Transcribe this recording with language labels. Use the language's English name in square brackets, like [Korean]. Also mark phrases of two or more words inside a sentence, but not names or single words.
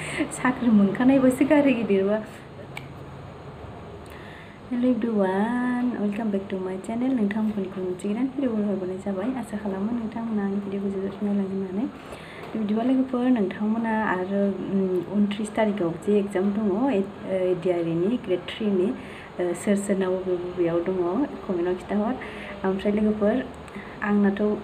[Bodo] साख्रि मोनखानायबासो गारि गिदिरबा [English] hello everyone welcome back to my channel [Bodo] नोंथांमोनखौ मोनसे गोदान भिडिअ हरनाय जाबाय आसा खालामो नोंथांमोना आंनि भिडिअखौ जोबोद नायलांगोन होननानै बिदिबा लोगोफोर नोंथांमोना आरो 29 तारिखआव जे एग्जाम दङ एडिआरइनि ग्रेड 3 नि सोर सोरनाव बबेयाव दङ कमेन्टआव खिथाहर ओमफ्राय लोगोफोर आंनाथ'